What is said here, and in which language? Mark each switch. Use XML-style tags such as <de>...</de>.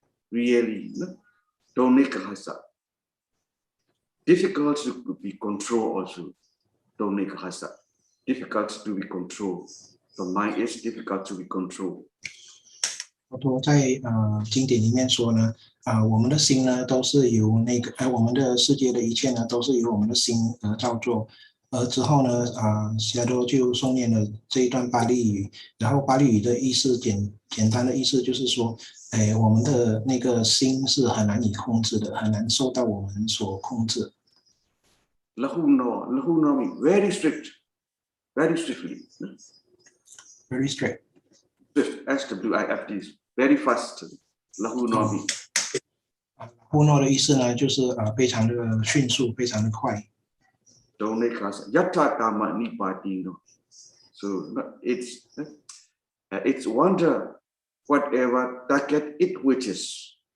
<en>Really, Donika Hasa. Difficult to be controlled also. Donika Hasa. Difficult to be controlled. The mind is difficult to be controlled.</en> <zh>佛陀在经典里面说呢，我们的心呢都是由我们的世界的一切呢都是由我们的心而造作。之后呢，Sayadaw就诵念了这一段巴利语，然后巴利语的意思简单的意思就是说，我们的那个心是很难以控制的，很难受到我们所控制。</zh> <en>Lahuno means very strict, very strictly. Very strict. Swift, SWIFT, very fast. Lahuno means.</en> <zh>Lahuno 的意思呢，就是非常的迅速，非常的快。</zh> <pi>Yatta kama nipati no.</pi> <en>So it's wonder whatever target it wishes.</en>